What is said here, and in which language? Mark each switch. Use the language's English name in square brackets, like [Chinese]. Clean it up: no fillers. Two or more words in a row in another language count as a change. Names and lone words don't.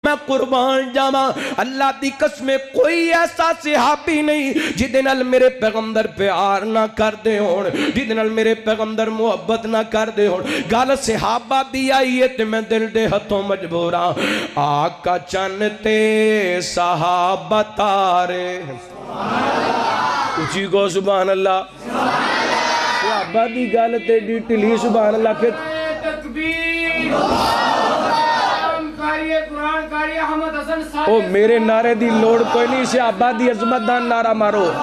[Punjabi] میں قربان جاواں اللہ دی قسم کوئی ایسا صحابی نہیں جدے نال میرے پیغمبر پیار نہ کر دے ہون، جدے نال میرے پیغمبر محبت نہ کر دے ہون۔ گل صحابہ دی آئی ہے تے میں دل دے ہتھوں مجبوراں، آقا چن تے صحابہ تارے، اچھی کو [Arabic] سبحان اللہ، [Punjabi] صحابہ دی گل تے ڈیٹلی [Arabic] سبحان اللہ [Punjabi] کہ او میرے نعرے دی لوڑ کوئی نہیں، صحابہ دی عظمت دان نعرہ مارو۔